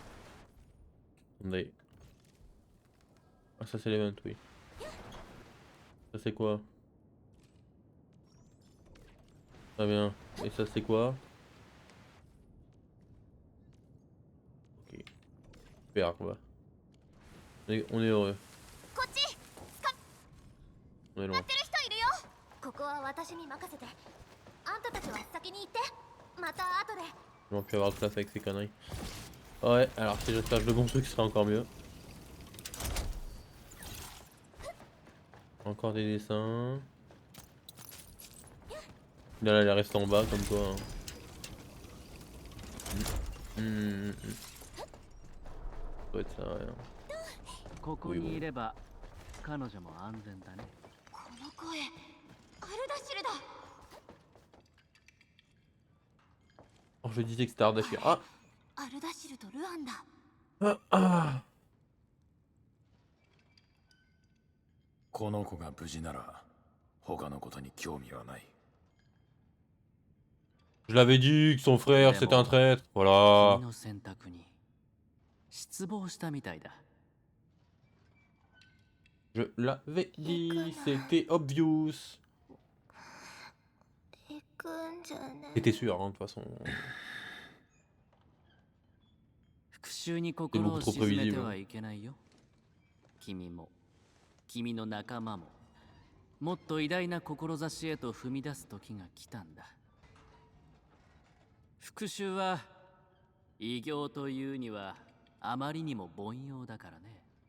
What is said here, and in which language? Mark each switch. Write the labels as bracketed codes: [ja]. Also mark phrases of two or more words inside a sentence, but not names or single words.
[fr] Attendez. Ah, ça, c'est l'event, oui. Ça c'est quoi? Très bien. Et ça c'est quoi? Ok. Super, quoi. On est heureux. [ja] こっち [fr] On est [ja] や [fr] loin. [ja] ってる人いるよ。ここは私に任せて。あんたたちは先に行って。また後で。 [fr] Ils vont plus avoir de place avec ces conneries. Ouais, alors si j'attache de bons trucs, ce serait encore mieux. Encore des dessins. Là, elle reste en bas comme toi. Hein. Ça doit être ça, ouais. [ja] ここにいれば彼女も安全だね。この声、アルダシルだ。 [fr] Oh, je disais que c'était Ardashir. Ah! [ja] アルダシルとルアンだ。 [fr] Ah, ah. [ja] この子が無事なら他のことに興味はない。 [fr] Je l'avais dit que son frère c'était un traître. Voilà. [ja] 君の選択に失望したみたいだ。 [fr] Je l'avais dit, c'était obvious. [ja] 行くんじゃね。 [fr] T'étais sûr, hein, de toute façon. [ja] 復讐に心を沈めてはいけないよ。君も君の仲間ももっと偉大な志へと踏み出す時が来たんだ。復讐は偉業というにはあまりにも凡庸だからね。